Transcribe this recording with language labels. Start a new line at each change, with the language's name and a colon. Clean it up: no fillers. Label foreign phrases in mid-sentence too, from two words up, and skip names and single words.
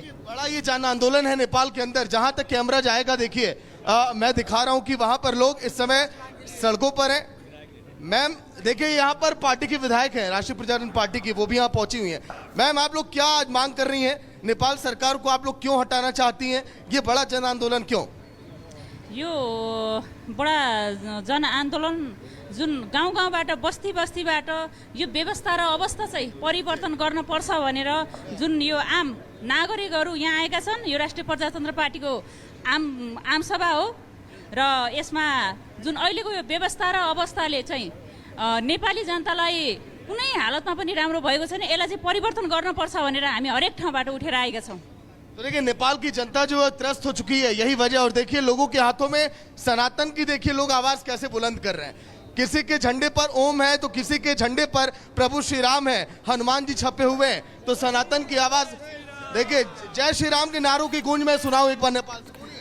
Hindi: बड़ा ये जन आंदोलन है नेपाल के अंदर। जहां तक कैमरा जाएगा देखिए मैं दिखा रहा हूं कि वहां पर लोग इस समय सड़कों पर हैं। मैम देखिए, यहाँ पर पार्टी की विधायक हैं, राष्ट्रीय प्रजातंत्र पार्टी की, वो भी यहाँ पहुंची हुई हैं। मैम, आप लोग क्या आज मांग कर रही हैं? नेपाल सरकार को आप लोग क्यों हटाना चाहती हैं? ये बड़ा जन आंदोलन क्यों?
Nepali: यो बडा जनआन्दोलन जुन गाउँ गाउँबाट बस्ती बस्तीबाट यो व्यवस्था र अवस्था चाहिँ परिवर्तन गर्न पर्छ भनेर जुन यो आम नागरिकहरू यहाँ आएका छन्। यो राष्ट्रिय प्रजातन्त्र पार्टीको आम सभा हो र यसमा जुन अहिलेको यो व्यवस्था र अवस्थाले चाहिँ नेपाली जनतालाई कुनै हालतमा पनि राम्रो भएको छैन। यसलाई चाहिँ परिवर्तन गर्न पर्छ भनेर हामी हरेक ठाउँबाट उठेर आएका छौँ।
Hindi: तो देखिए, नेपाल की जनता जो है त्रस्त हो चुकी है, यही वजह। और देखिए, लोगों के हाथों में सनातन की देखिए लोग आवाज कैसे बुलंद कर रहे हैं। किसी के झंडे पर ओम है तो किसी के झंडे पर प्रभु श्री राम है, हनुमान जी छपे हुए हैं। तो सनातन की आवाज देखिए, जय श्री राम के नारों की गूंज में सुनाऊं एक बार नेपाल से।